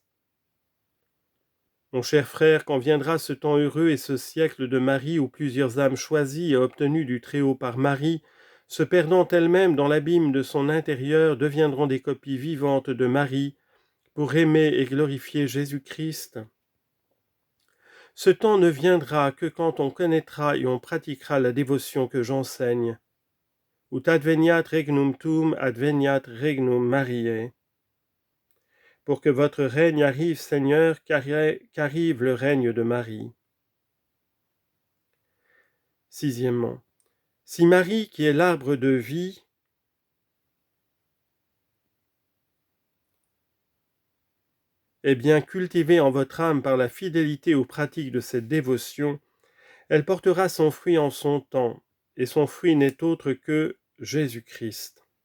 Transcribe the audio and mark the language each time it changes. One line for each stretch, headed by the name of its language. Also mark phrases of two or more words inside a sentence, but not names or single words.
French: Mon cher frère, quand viendra ce temps heureux et ce siècle de Marie où plusieurs âmes choisies et obtenues du Très-Haut par Marie, se perdant elles-mêmes dans l'abîme de son intérieur, deviendront des copies vivantes de Marie, pour aimer et glorifier Jésus-Christ. Ce temps ne viendra que quand on connaîtra et on pratiquera la dévotion que j'enseigne.
Latin: Ut adveniat regnum tuum, adveniat regnum Mariae.
French: Pour que votre règne arrive, Seigneur, qu'arrive le règne de Marie. Sixièmement, si Marie, qui est l'arbre de vie, est bien cultivée en votre âme par la fidélité aux pratiques de cette dévotion, elle portera son fruit en son temps, et son fruit n'est autre que Jésus-Christ.